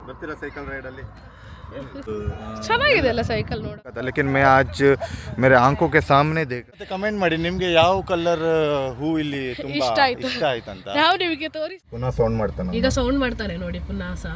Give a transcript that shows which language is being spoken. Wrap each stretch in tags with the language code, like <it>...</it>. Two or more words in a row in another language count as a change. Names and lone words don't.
<kn>ಬರ್ತೀರಾ ಸೈಕಲ್ ರೈಡಲ್ಲಿ? ಚೆನ್ನಾಗಿದೆ ಅಲ್ಲ ಸೈಕಲ್ ನೋಡ.</kn> <hi>लेकिन मैं आज मेरे आंखों के सामने देख</hi> <kn>ಕಮೆಂಟ್ ಮಾಡಿ ನಿಮಗೆ ಯಾವ ಕಲರ್ ಹೂ ಇಲ್ಲಿ ತುಂಬಾ ಇಷ್ಟ ಆಯ್ತು ಅಂತ. ನಾವು ನಿಮಗೆ ತೋರಿಸ್. ಪುನಃ ಸೌಂಡ್ ಮಾಡ್ತಾನೆ. ಈಗ ಸೌಂಡ್ ಮಾಡ್ತಾನೆ ನೋಡಿ ಪುನಃ ಸಹ.</kn>